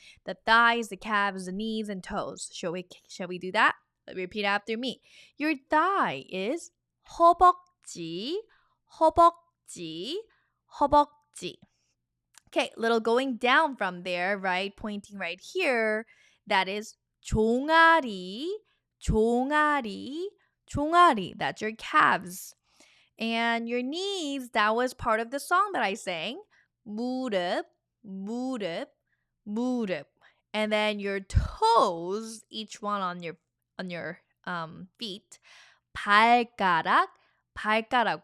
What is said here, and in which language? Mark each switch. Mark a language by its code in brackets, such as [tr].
[en] The thighs, the calves, the knees, and toes. Shall we do that? Repeat after me. Your thigh is 허벅지, 허벅지, 허벅지. Okay, little going down from there, right? Pointing right here. That is [ko] 종아리, 종아리, 종아리. [en] That's your calves. And your knees, that was part of the song that I sang. [ko] 무릎, 무릎, 무릎. [en] And then your toes, each one on your feet. [ko] 발가락, 발가락.